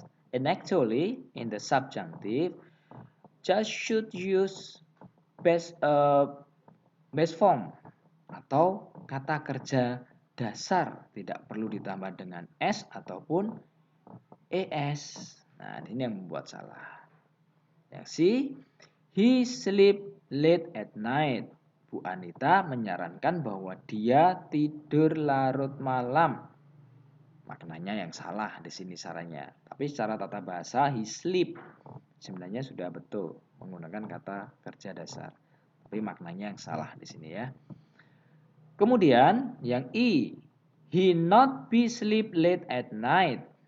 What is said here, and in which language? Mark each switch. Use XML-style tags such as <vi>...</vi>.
<en>And actually, in the subjunctive, just should use base form</en> <id>atau kata kerja dasar, tidak perlu ditambah dengan s ataupun es. Nah, ini yang membuat salah. Yang C,</id> <en>he sleep late at night.</en> <id>Bu Anita menyarankan bahwa dia tidur larut malam. Maknanya yang salah di sini sarannya. Tapi secara tata bahasa he sleep sebenarnya sudah betul menggunakan kata kerja dasar. Tapi maknanya yang salah di sini ya. Kemudian yang E,</id> <en>He not be sleep late at night.</en>